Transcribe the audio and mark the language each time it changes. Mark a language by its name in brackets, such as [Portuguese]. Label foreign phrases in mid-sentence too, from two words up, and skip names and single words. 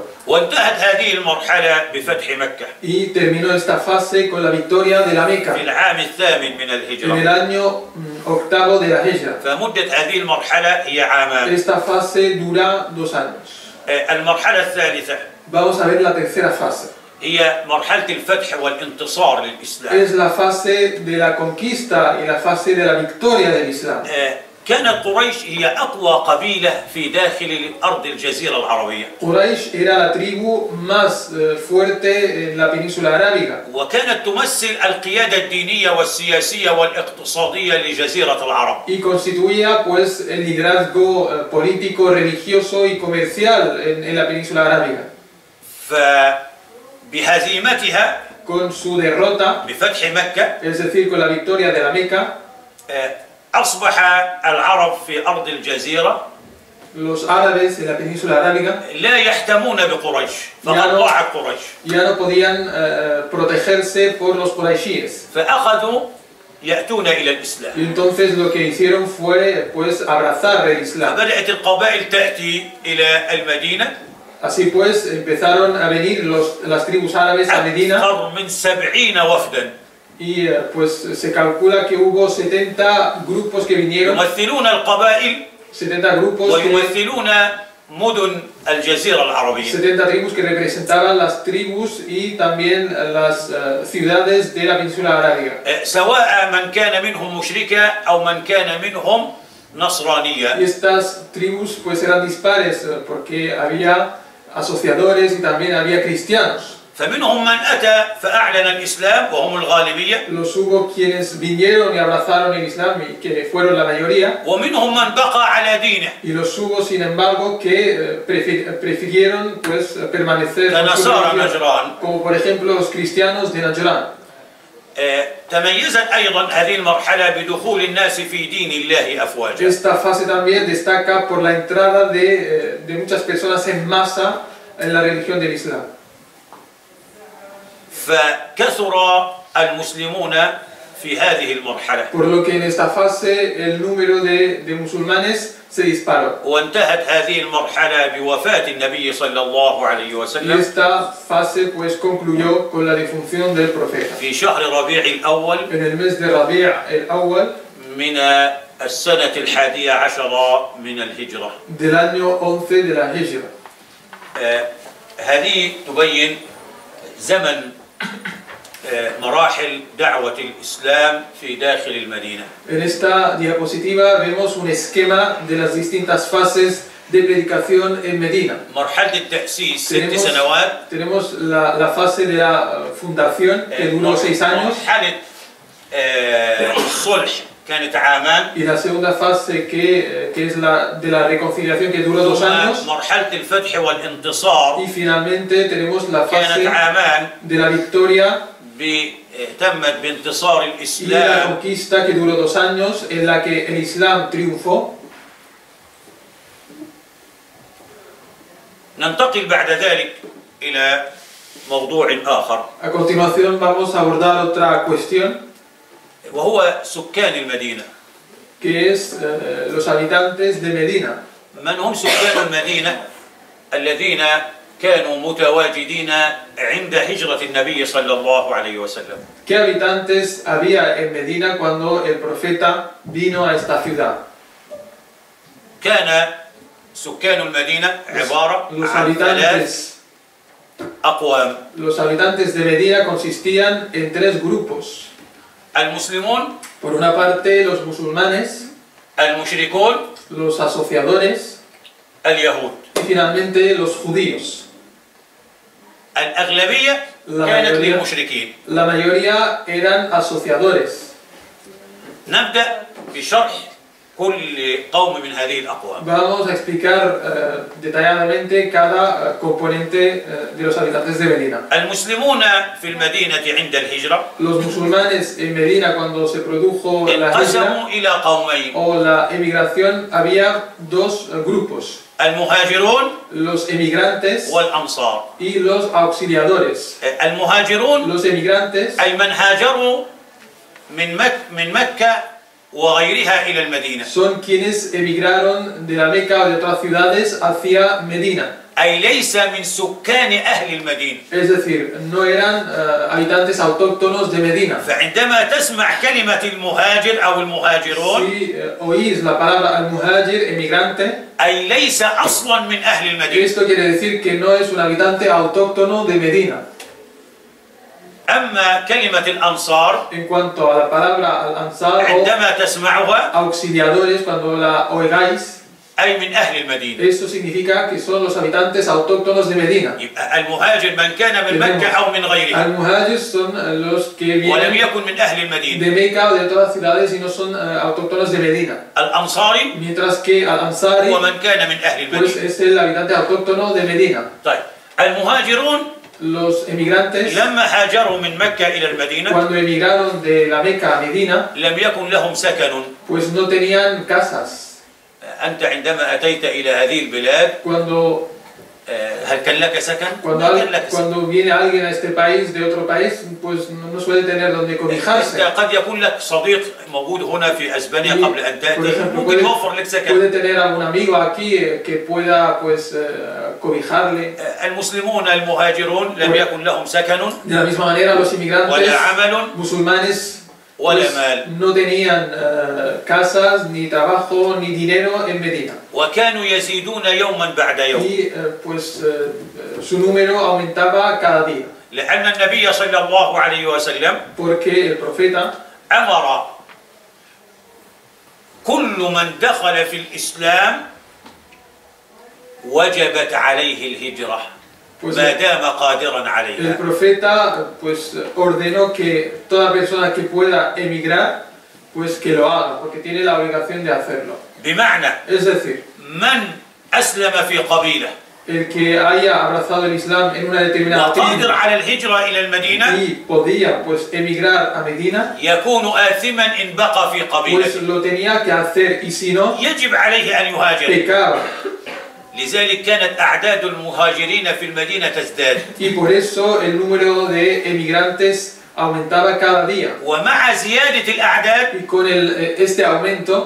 [Arabic] وانتهت هذه المرحلة بفتح مكة [Spanish] Y terminó esta fase con la victoria de la Meca [Arabic] في العام الثامن من [Spanish] en el [Arabic] الهجرة. [Spanish] año octavo de la Hijra. [Arabic] فمدة هذه المرحلة هي عامان. [Spanish] Esta fase dura 2 años. [Arabic] المرحلة الثالثة [Spanish] Vamos a ver la tercera fase. [Arabic] هي مرحلة الفتح والانتصار للإسلام. [Spanish] Es la fase de la conquista y la fase de la victoria del Islam. [Arabic] كانت قريش هي أقوى قبيلة في داخل أرض الجزيرة العربية. [Spanish] Quraysh era la tribu más fuerte en la península arábiga [Arabic] وكانت تمثل القيادة الدينية والسياسية والاقتصادية لجزيرة العرب. [Spanish] y constituía pues el liderazgo político, religioso y comercial en la península arábiga. [Arabic] فبهزيمتها [Spanish] Con su derrota, [Arabic] بفتح مكة [Spanish] es decir, con la victoria de la Meca, [Arabic] أصبح العرب في أرض الجزيرة [Spanish] los árabes en la península arábiga [Arabic] لا يحتمون بقريش فقد ضاعت قريش. [Spanish] ya no podían protegerse por los quraishíes. [Arabic] فأخذوا يأتون إلى الإسلام. [Spanish] Y entonces lo que hicieron fue pues abrazar el Islam. [Arabic] فبدأت القبائل تأتي إلى المدينة. [Spanish] Así pues empezaron a venir las tribus árabes a Medina [Arabic] أكثر من 70 وفدا [Spanish] y pues se calcula que hubo 70 grupos que vinieron, [Arabic] يمثلون القبائل [Spanish] 70 grupos, [Arabic] ويمثلون مدن الجزيرة العربية. [Spanish] 70 tribus que representaban las tribus y también las ciudades de la península arábiga. [Arabic] سواء من كان منهم مشركا أو من كان منهم نصرانيا. [Spanish] Y estas tribus pues eran dispares porque había asociadores y también había cristianos. [Arabic] فمنهم من أتى فأعلن الإسلام وهم الغالبية. [Spanish] Los hubo quienes vinieron y abrazaron el Islam y que fueron la mayoría. [Arabic] ومنهم من بقى على دينه. [Spanish] Y los hubo, sin embargo, que prefirieron pues permanecer con su [Arabic] كنصارى [Spanish] religión, [Arabic] نجران. [Spanish] como por ejemplo los cristianos de Najran. [Arabic] تميزت أيضا هذه المرحلة بدخول الناس في دين الله أفواجا. [Spanish] Esta fase también destaca por la entrada de muchas personas en masa en la religión del Islam. [Arabic] فكثر المسلمون في هذه المرحلة. [Spanish] Por lo que en esta fase el número de musulmanes se disparó. [Arabic] وانتهت هذه المرحلة بوفاة النبي صلى الله عليه [Spanish] Y [Arabic] وسلم [Spanish] esta fase pues concluyó con la defunción del profeta. [Arabic] في شهر ربيع الأول [Spanish] En el mes de Rabi' el-Awwal [Arabic] من السنة 11 من الهجرة. [Spanish] del año 11 de la Hijra. [Arabic] هذه تبين زمن مراحل دعوة الإسلام في داخل المدينة. [Spanish] En esta diapositiva vemos un esquema de las distintas fases de predicación en Medina. [Arabic] مرحلة التأسيس 6 سنوات. [Spanish] Tenemos la fase de la fundación que duró 6 años. [Arabic] مرحلة الصلح كانت عامان. [Spanish] Y la segunda fase que es la de la reconciliación que duró 2 años. [Arabic] مرحلة الفتح والانتصار. [Spanish] Y finalmente tenemos la [Arabic] كانت [Spanish] fase [Arabic] عامان. [Spanish] de la victoria [Arabic] تمت بانتصار [Spanish] y la [Arabic] الإسلام. [Spanish] conquista que duró 2 años en la que el Islam triunfó. [Arabic] ننتقل بعد ذلك إلى موضوع آخر. [Spanish] A continuación vamos a abordar otra cuestión [Arabic] وهو سكان المدينة. [Spanish] que es los habitantes de Medina. [Arabic] من هم سكان المدينة الذين كانوا متواجدين عند هجرة النبي صلى الله عليه وسلم. [Spanish] ¿Qué habitantes había en Medina cuando el profeta vino a esta ciudad? [Arabic] كان سكان المدينة عبارة [Spanish] Los [Arabic] عن 3 [Spanish] habitantes, [Arabic] أقوام. [Spanish] los habitantes de Medina consistían en 3 grupos. [Arabic] المسلمون. [Spanish] Por una parte los musulmanes, [Arabic] المشركون. [Spanish] los asociadores [Arabic] اليهود. [Spanish] y finalmente los judíos. [Arabic] الأغلبية [Spanish] La [Arabic] كانت [Spanish] mayoría. [Arabic] للمشركين. [Spanish] La mayoría eran asociadores. [Arabic] نبدأ بشرح كل قوم من هذه الأقوام. [Spanish] Vamos a explicar detalladamente cada componente de los habitantes de Medina. [Arabic] المسلمون في المدينة عند الهجرة [Spanish] Los musulmanes en Medina cuando se produjo la hijra [Arabic] انقسموا إلى قومين. [Spanish] o la emigración había 2 grupos. [Arabic] المهاجرون [Spanish] Los emigrantes [Arabic] والأنصار. [Spanish] y los auxiliadores. [Arabic] المهاجرون [Spanish] Los emigrantes [Arabic] أي من هاجروا من مكة وغيرها إلى المدينة. [Spanish] son quienes emigraron de la Meca o de otras ciudades hacia Medina. [Arabic] أي ليس من سكان أهل المدينة. [Spanish] Es decir, no eran habitantes autóctonos de Medina. [Arabic] فعندما تسمع كلمة المهاجر أو المهاجرون [Spanish] Si oís la palabra al-muhajir, emigrante, [Arabic] أي ليس أصلا من أهل المدينة. [Spanish] esto quiere decir que no es un habitante autóctono de Medina. [Arabic] أما كلمة الأنصار [Spanish] En cuanto a la palabra al-ansar o [Arabic] عندما تسمعها [Spanish] auxiliadores, cuando la oigáis, [Arabic] أي من أهل المدينة. [Spanish] esto significa que son los habitantes autóctonos de Medina. [Arabic] يبقى المهاجر من كان من مكة أو من غيرها [Spanish] Al-muhajir son los que [Arabic] ولم [Spanish] vienen [Arabic] يكن من أهل المدينة. [Spanish] de Meca o de otras ciudades y no son autóctonos de Medina. [Arabic] الأنصاري [Spanish] Mientras que al-ansari, [Arabic] هو من كان من أهل [Spanish] pues [Arabic] المدينة. [Spanish] es el habitante autóctono de Medina. [Arabic] طيب المهاجرون [Spanish] Los emigrantes, [Arabic] لما هاجروا من مكة إلى المدينة [Spanish] cuando emigraron de la Meca a Medina, [Arabic] لم يكن لهم سكن. [Spanish] pues no tenían casas. [Arabic] أنت عندما أتيت إلى هذه البلاد [Spanish] Cuando [Arabic] هل كان لك سكن؟ [Spanish] Cuando, [Arabic] ما كان لك سكن. [Spanish] cuando viene alguien a este país de otro país, pues no suele tener donde [Arabic] أنت [Spanish] cobijarse. [Arabic] قد يكون لك صديق موجود هنا في أسبانيا [Spanish] Y, [Arabic] قبل أن [Spanish] por [Arabic] تأتي [Spanish] ejemplo, [Arabic] ممكن يوفر لك سكن. [Spanish] puede tener algún amigo aquí que pueda pues cobijarle. [Arabic] المسلمون المهاجرون لم يكن لهم سكن [Spanish] De la misma manera, los inmigrantes [Arabic] ولا عمل [Spanish] musulmanes [Arabic] ولا [Spanish] pues, [Arabic] مال [Spanish] no tenían casas, ni trabajo, ni dinero en Medina. [Arabic] وكانوا يزيدون يوما بعد يوم [Spanish] Y pues su número aumentaba cada día. [Arabic] لأن النبي صلى الله عليه وسلم [Spanish] Porque el profeta [Arabic] أمر كل من دخل في الإسلام وجبت عليه الهجرة [Spanish] pues, [Arabic] ما دام قادرا [Spanish] El [Arabic] عليها. [Spanish] profeta pues ordenó que toda persona que pueda emigrar pues que lo haga porque tiene la obligación de hacerlo. [Arabic] بمعنى [Spanish] Es decir, [Arabic] من أسلم في قبيلة [Spanish] el que haya abrazado el Islam en una determinada tribu [Arabic] وقادر على الهجرة إلى المدينة [Spanish] y podía pues emigrar a Medina, [Arabic] يكون آثما إن بقى في [Spanish] pues [Arabic] قبيلته [Spanish] lo tenía que hacer y si no, [Arabic] يجب عليه أن يهاجر. [Spanish] pecaba. [Arabic] لذلك كانت أعداد المهاجرين في المدينة تزداد [Spanish] Y por eso el número de emigrantes aumentaba cada día. [Arabic] ومع زيادة الأعداد [Spanish] Y con este aumento,